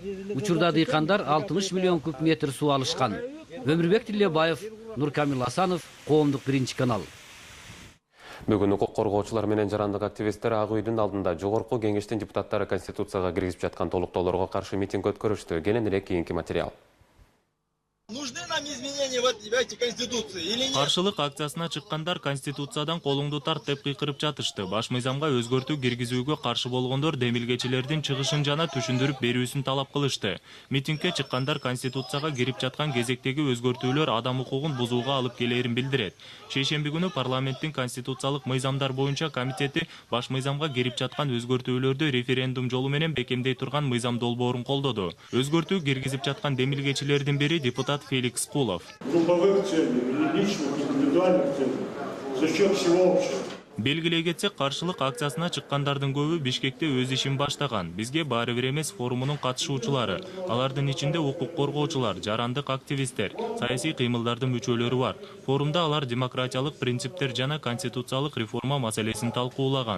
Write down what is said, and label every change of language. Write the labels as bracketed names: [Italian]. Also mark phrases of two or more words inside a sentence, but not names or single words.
[Kyrgyz] Учурда дыйкандар 60 миллион куб метр суу алышкан. Өмүрбек Телебаев, Нуркамил Асанов, Коомдук 1-канал. Бүгүн укук коргоочулар менен жарандык активисттер Ак үйдүн алдында жогорку кеңештин депутаттары Конституцияга киргизип жаткан толуктоолорго каршы митинг өткөрүштү. Кенен эле кийинки материал. [Russian] Нужны нам изменения в этой Конституции или нет? [Kyrgyz] Каршылык акциясына чыккандар Конституциядан колуңду тарт деп кыйкырып жатышты. Баш мыйзамга өзгөртүү киргизүүгө каршы болгондор демилгечилердин чыгышын жана түшүндүрүп берүүсүн талап кылышты. Митингге чыккандар Конституцияга кирип жаткан кезектеги өзгөртүүлөр адам укугун бузууга алып келерин билдирет. Шейшемби күнү парламенттин конституциялык мыйзамдар боюнча комитети баш мыйзамга кирип жаткан өзгөртүүлөрдү референдум жолу менен бекемдей турган мыйзам долбоорун колдоду. Өзгөртүү киргизип жаткан демилгечилердин бири депутат Феликс Кулов. [Russian] Групповых целей или личных, индивидуальных целей за счет всего общества. [Kyrgyz] Белгилей кетсек, каршылык акциясына чыккандардын көбү Бишкекте өз ишин баштаган. Бизге баары бир эмес форумунун катышуучулары. Алардын ичинде укук коргоочулар, жарандык активисттер, саясий кыймылдардын мүчөлөрү бар. Форумда алар демократиялык принциптер жана конституциялык реформа маселесин талкуулаган.